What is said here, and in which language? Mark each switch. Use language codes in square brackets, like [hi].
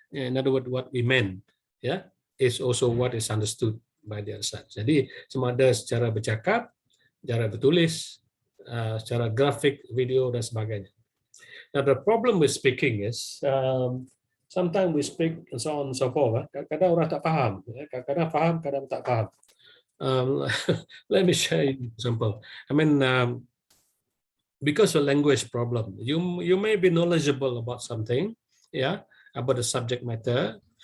[en] In other words, what we meant ya is also what is understood by the other side. [ms] Jadi sama ada secara bercakap, secara bertulis, secara grafik, video dan sebagainya. [en] Now the problem with speaking is sometimes we speak and so on and so forth. [ms] Kadang-kadang orang tak faham, kadang-kadang faham, kadang tak faham. [en] Let me share an example. I mean, because of language problem, you may be knowledgeable about something, yeah, about the subject matter.